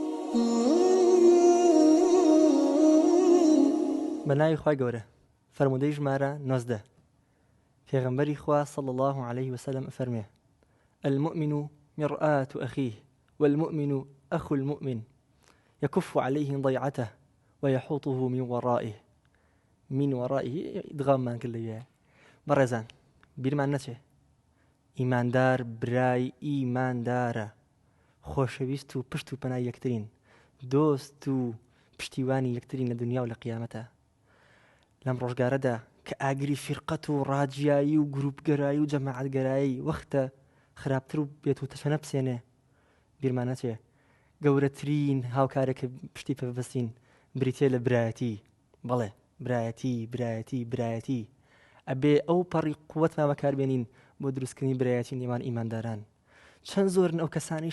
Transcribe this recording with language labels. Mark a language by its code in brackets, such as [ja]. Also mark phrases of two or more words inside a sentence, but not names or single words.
[ckb] بەناوی خوای گەورە فەرموودەی ژمارە 19 پێغەمبەری خوا [ar] صلی الله عليه وسلم [ckb] فەرمێ [ar] المؤمن مرآة أخيه والمؤمن أخو المؤمن يكف عليه ضيعته ويحوطه من ورائه إدغام من كل [ckb] بەڕێزان بیرمان نەچێ ئیماندار برای ئیماندارە خۆشەویست و پشت و پەنای یەکترین دۆست و پشتیوانی یەکترین لە دنیا و لە قیامەتە لەم ڕۆژگارەدا کە ئاگری فیرقەت و ڕاجیایی و گروپگەرایی و جەماعەتگەرایی وەختە خراپتر و بێت و تەشەنە بسێنێ بیرمان نەچێ گەورەترین هاوکارێکە پشتی پێبەستین بریتێ لە برایەتی بەڵێ برایەتی ئەبێ ئەو پەڕی قووەتمان بەکاربێنین بۆ دروستکردنی برایەتی نێوان ئیمانداران چەند زۆرن ئەو کەسانی